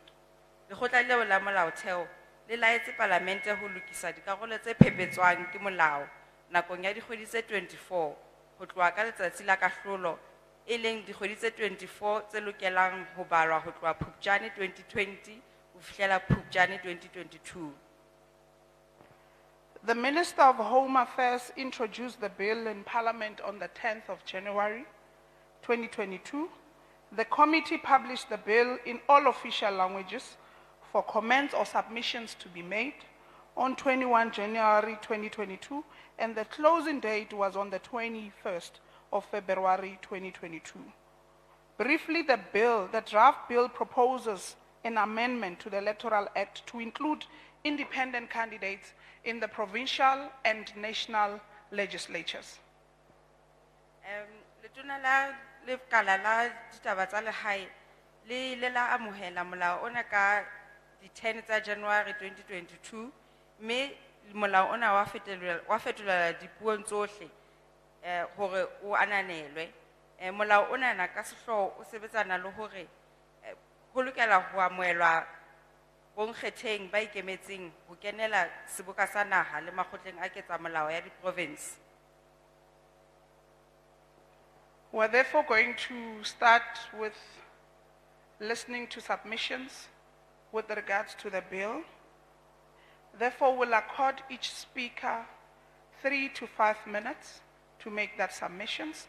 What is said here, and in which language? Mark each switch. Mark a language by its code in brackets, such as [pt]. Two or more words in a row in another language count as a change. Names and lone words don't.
[st] Lekgotla leo la Molaotheo le laetse Palamente ho lokisa dikarolo tse phepetswang ke molao nakong ya dikgwedi tse 24 ho tloha ka letsatsi la kahlolo e leng dikgwedi tse 24 tse lokelang ho balwa ho tloha Phupjane 2020 ho fihlela Phupjane 2022. [en] The Minister of Home Affairs introduced the bill in Parliament on the 10th of January 2022. The committee published the bill in all official languages for comments or submissions to be made on 21 January 2022, and the closing date was on the 21st of February 2022. Briefly, the draft bill proposes an amendment to the Electoral Act to include independent candidates in the provincial and national legislatures. [st] Letona la lekala la ditaba tsa lehae le ile la amohela molao ona ka di 10 tsa January 2022, mme molao ona wa fetolela dipuong tsohle hore o ananelwe. Molao ona na ka sehloho o sebetsana le hore ho lokela ho amohelwa bonkgetheng ba ikemetseng ho kenela seboka sa naha le makgotleng a ketsa molao ya di-province. [en] We're therefore going to start with listening to submissions with regards to the bill. Therefore, we'll accord each speaker 3 to 5 minutes to make that submissions.